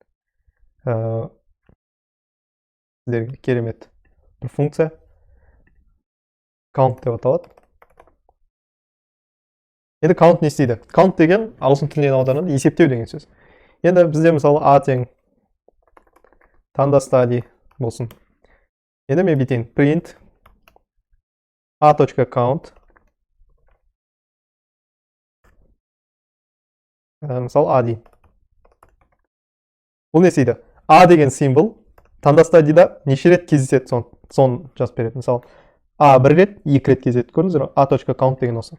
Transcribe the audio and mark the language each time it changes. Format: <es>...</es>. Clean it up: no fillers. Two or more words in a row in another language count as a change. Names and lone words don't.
<kk>Сіздерге керемет бір функция. Count деп аталады. Енді count не істейді? Count деген ағылшын тілінен аударғанда есептеу деген сөз. Енді бізде мысалы a тең таңда study болсын. Енді мен бүйтейін.</kk> <en>Print a.count</en> <kk>мысалы a дейін. Бұл не істейді? A деген символ таңда studyда неше рет кездеседі, соны жазып береді. Мысалы a бір рет, екі рет кездеседі. Көрдіңіздер ме? a.count деген осы.</kk>